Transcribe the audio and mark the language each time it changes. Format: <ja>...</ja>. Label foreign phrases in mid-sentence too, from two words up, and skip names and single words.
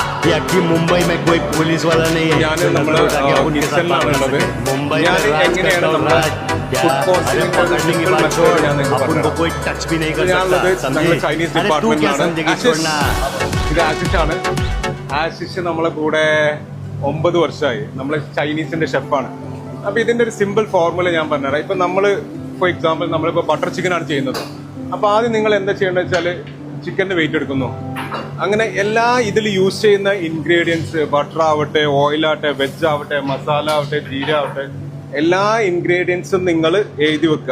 <hi>कि मुंबई में कोई पुलिस वाला नहीं है</hi> <ml>ഞാൻ നമ്മൾ കിച്ചണിലാണുള്ളത്.</ml> <hi>मुंबई</hi> <ml>ഞാൻ</ml> <hi>में राज</hi> <ml>എങ്ങനെയാണ്</ml> <hi>करता हूँ,</hi> <ml>നമ്മൾ</ml> <hi>राज। क्या?</hi> <en>food poisoning</en> <hi>अरे पकड़ने की बात छोड़, अपन को कोई टच भी नहीं कर</hi> <ml>ഞാനുള്ളത്</ml> <hi>सकता,</hi> <ml>ഞങ്ങൾ</ml> <hi>समझे?</hi> <ml>ചൈനീസ്</ml> <hi>अरे तू क्या</hi> <ml>ഡിപ്പാർട്ട്മെന്റിലാണ്.</ml> <hi>समझेगी, छोड़ना।</hi> <ml>ഇത് ആശിഷാണ്. ആശിഷ് നമ്മളെ കൂടെ 9 വർഷമായി. നമ്മൾ ചൈനീസിന്റെ ഷെഫാണ്. അപ്പൊ ഇതിന്റെ ഒരു സിമ്പിൾ ഫോർമുല ഞാൻ പറഞ്ഞുതരാം. ഇപ്പൊ നമ്മള്</ml> <en>for example</en> <ml>നമ്മളിപ്പോ</ml> <en>butter chicken</en> <ml>ആണ് ചെയ്യുന്നത്. അപ്പൊ ആദ്യം നിങ്ങൾ എന്താ ചെയ്യേണ്ടത് വെച്ചാല് ചിക്കന്റെ വെയിറ്റ് എടുക്കുന്നു. അങ്ങനെ എല്ലാ ഇതിൽ യൂസ് ചെയ്യുന്ന ഇൻഗ്രീഡിയൻസ് ബട്ടർ ആവട്ടെ, ഓയിൽ ആവട്ടെ, വെജ് ആവട്ടെ, മസാല ആവട്ടെ, ജീര ആവട്ടെ, എല്ലാ ഇൻഗ്രീഡിയൻസും നിങ്ങൾ എഴുതി വെക്കുക.</ml>